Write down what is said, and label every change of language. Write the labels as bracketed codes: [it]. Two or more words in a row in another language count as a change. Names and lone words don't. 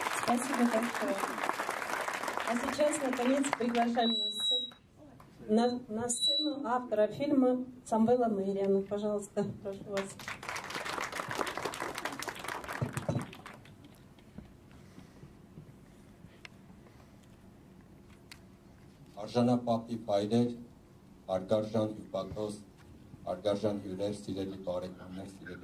[ru] Спасибо большое. А сейчас, наконец, приглашаем на сцену автора фильма Самвела Мейряна. Пожалуйста, прошу вас. [hy] Արժանապատիվ հայրեր, արգարժան հյուպատոս, արգարժան հյուրեր, սիրելի բարեկամներ, սիրելի